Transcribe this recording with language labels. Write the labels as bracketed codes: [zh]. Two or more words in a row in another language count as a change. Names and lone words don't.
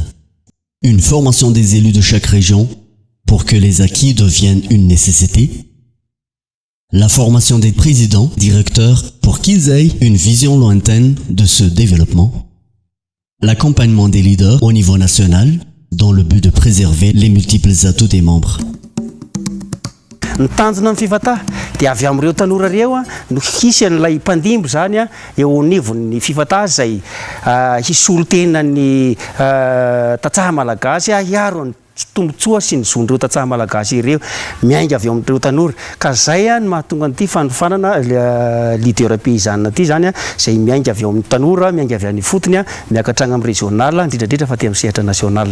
[fr] Une formation des élus de chaque région pour que les acquis deviennent une nécessité. La formation des présidents, directeurs pour qu'ils aient une vision lointaine de ce développement. L'accompagnement des leaders au niveau national dans le but de préserver les multiples atouts des membres. [mg] Ny tanjona amin'ny Fifata dia avy amin'ireo tanora ireo no hisy an'ilay mpandimbo zany eo anivon'ny Fifata izay hisolo tena ny tatsaha malagasy hiaro ny tombotsoa sy ny zon'ireo tatsaha malagasy ireo miainga avy amin'ireo tanora ka zay no mahatonga an'ity fanofanana [fr] leader paysanna [mg] ity zany izay miainga avy amin'ny tanora miainga avy amin'ny fotony miakatrana amin'ny régional indrindrandrindra fa ty amin'ny sehatra national.